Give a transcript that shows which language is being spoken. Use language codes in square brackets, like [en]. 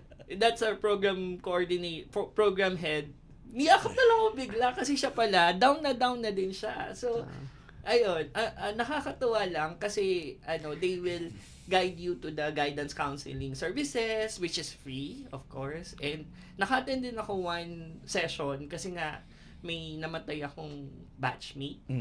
[en] That's our program program head. [tl] Niyakap na lang ako bigla kasi siya pala, down na din siya. [en] So, [tl] ayun, nakakatuwa lang kasi [en] they will guide you to the guidance counseling services which is free, of course. And [tl] naka-attend din ako [en] one session [tl] kasi nga may namatay akong batchmate.